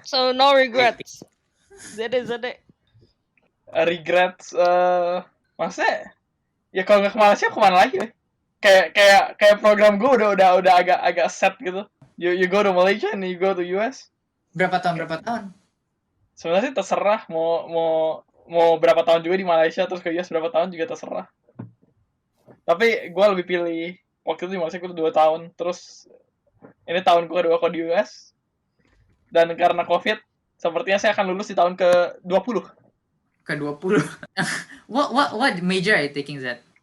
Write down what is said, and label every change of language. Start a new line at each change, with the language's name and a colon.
English: So no regrets. Zede.
Indonesian: Regrets maksudnya ya kalau nggak ke Malaysia kemana lagi ya? Kayak program gue udah agak set gitu.
English: You go to Malaysia and you go to US.
Indonesian: Berapa tahun? Sebenarnya sih terserah mau berapa tahun juga di Malaysia terus ke US berapa tahun juga terserah. Tapi gue lebih pilih waktu itu di Malaysia gue 2 tahun, terus ini tahun gue kedua di US. Dan karena COVID, sepertinya saya akan lulus di tahun ke-20. Ke-20.
English: What major are you taking, Zed?